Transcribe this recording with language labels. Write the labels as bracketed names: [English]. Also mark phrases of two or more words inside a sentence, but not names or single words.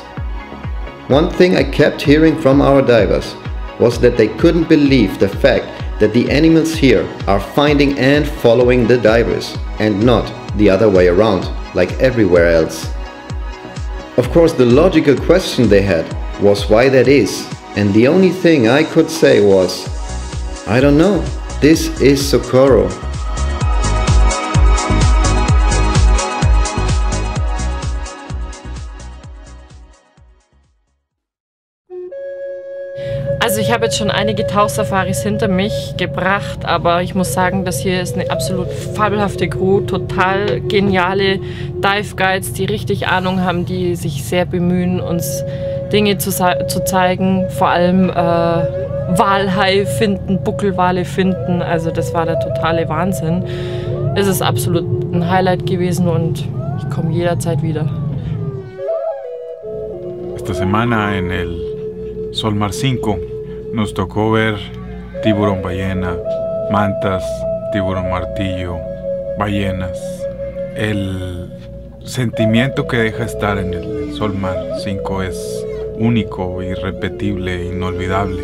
[English] One thing I kept hearing from our divers was that they couldn't believe the fact that the animals here are finding and following the divers, and not the other way around, like everywhere else. Of course, the logical question they had was why that is, and the only thing I could say was, I don't know, this is Socorro. [German] Also ich habe jetzt schon einige Tauchsafaris hinter mich gebracht, aber ich muss sagen, das hier ist eine absolut fabelhafte Crew, total geniale [English] Dive Guides, [German] die richtig Ahnung haben, die sich sehr bemühen, uns Dinge zu zeigen, vor allem Walhai finden, Buckelwale finden, also das war der totale Wahnsinn. Es ist absolut ein Highlight gewesen und ich komme jederzeit wieder. [Spanish] Esta semana en el Solmar V nos tocó ver tiburón ballena, mantas, tiburón martillo, ballenas. El sentimiento que deja estar en el Solmar V es único, irrepetible, inolvidable.